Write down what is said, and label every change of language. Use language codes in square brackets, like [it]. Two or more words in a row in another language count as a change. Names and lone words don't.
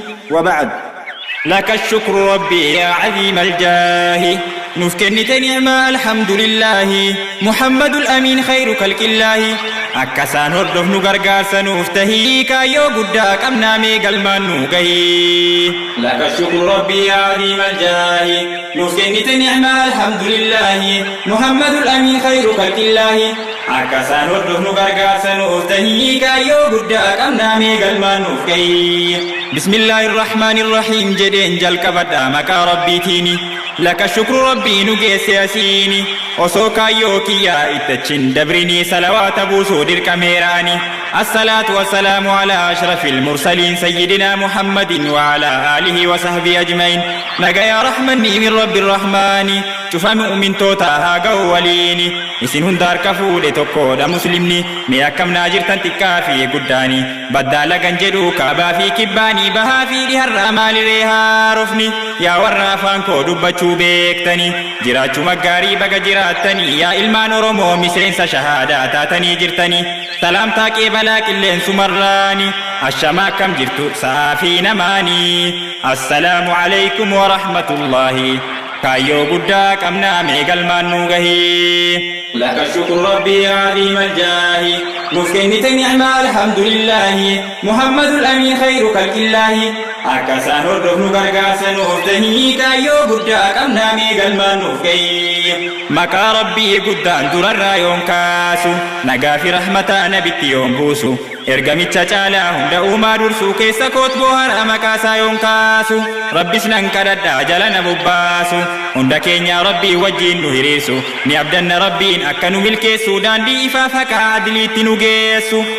[ar] وبعد. لك الشكر ربي يا عظيم الجاه. [om] Nuuf kennite ni'maa alhamdulillaahi. [ar] محمد الأمين خير خلق الله. [om] Akka isaan hordofnu gargaarsa nuuf tahii, kaayyoo guddaa qabnaa, mee galmaan nu gahii. [ar] لك الشكر ربي يا عظيم الجاه. [om] Nuuf kennite ni'maa alhamdulillaahi. [ar] محمد الأمين خير خلق الله. [om] Akka isaan hordofnu gargaarsa nuuf tahii, kaayyoo guddaa qabnaa, mee galmaan nuuf gahii. [ar] بسم الله الرحمن الرحيم [om] jedheen jalqabadha maqaa Rabbiitiini. [ar] لك الشكر [om] Rabbii nu geesse asiini. Osoo kaayyoo kiyyaa ittachin dabrinii, salawaata buusuu dirqameera ani. [ar] الصلاة والسلام على أشرف المرسلين سيدنا محمد وعلى آله وصحبه أجمعين. [om] Nagayaa rahmanni [ar] من رب الرحمن. [om] Cufa mu'mintoota haa ga'u waliini. Isin hunda harka fuudhe tokkodha muslimni. Mee akkam naa jirtan xiqqaa fi guddaani. Baddaa lagan jedhu kaabaa fi kibbaani. Bahaa fi dhiharraa maaliree haarofni. Yaa warra afaan koo dubbachuu beektani. Jiraachuu maggaarii baga jiraattani. Yaa ilmaan Oromoo miseensa shahaadaa taatanii jirtani. Salaamtaa qeebalaa qilleensumarraani. Ashama akkam jirtu saafii namaani. [ar] السلام عليكم ورحمة الله. [om] Kaayyoo guddaa qabnaa, mee galmaan nu gahii. [ar] لك الشكر ربي يا عظيم الجاه. [om] Nuuf kennite ni'maa alhamdulillaahi. [ar] محمد الأمين خير خلق الله. [om] Akka isaan hordofnu gargaarsa nuuf tahii, kaayyoo guddaa qabnaa, mee galmaan nuuf gahii. Maqaa Rabbii guddaan durarraa yoon kaasu, nagaa fi rahmata nabitti yoon buusu, ergamicha caalaa hunda uumaa dursu, keessa koot boohara maqaa isaa yoon kaasu, Rabbis nan kadhadhaa jala na bobbaasu, hunda keenya Rabbii wajjin nu hiriirsu, ni abdanna Rabbiin akka nu milkeessu, daandii ifaa fakaa adiliitti nu geessu,